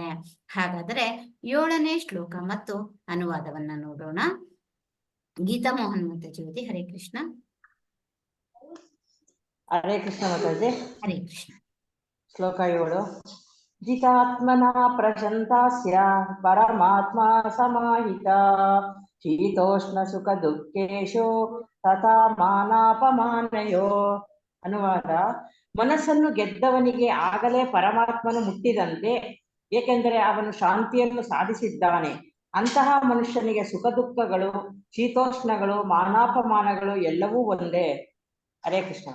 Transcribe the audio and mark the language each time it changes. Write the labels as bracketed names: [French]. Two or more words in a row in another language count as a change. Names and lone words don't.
[Kannada] ಹಾಗಾದರೆ 7ನೇ ಶ್ಲೋಕ ಮತ್ತು ಅನುವಾದವನ್ನ ನೋಡೋಣ. ಗೀತಾ ಮೋಹನ್ ಮಾತಾಜಿ, ಹರೇ ಕೃಷ್ಣ. ಹರೇ ಕೃಷ್ಣ ಮಾತಾಜಿ. ಹರೇ ಕೃಷ್ಣ. [Sanskrit] ಶ್ಲೋಕ 7. ಜಿತಾತ್ಮನ ಪ್ರಶಂತಾಸ್ಯ ಪರಮಾತ್ಮ ಸಮಾಹಿತ ಶೀತೋಷ್ಣ ಸುಖ ದುಃಖೇಶು ತಥಾ ಮಾನಾಪಮಾನಯೋ. [Kannada] ಅನುವಾದ: ಮನಸ್ಸನ್ನು ಗೆದ್ದವನಿಗೆ ಆಗಲೇ ಪರಮಾತ್ಮನು ಮುಟ್ಟಿದಂತೆ, ಏಕೆಂದರೆ ಅವನು ಶಾಂತಿಯನ್ನು ಸಾಧಿಸಿದ್ದಾನೆ. ಅಂತಹ ಮನುಷ್ಯನಿಗೆ ಸುಖ ದುಃಖಗಳು, ಶೀತೋಷ್ಣಗಳು, ಮಾನಾಪಮಾನಗಳು ಎಲ್ಲವೂ ಒಂದೇ. ಹರೇ ಕೃಷ್ಣ.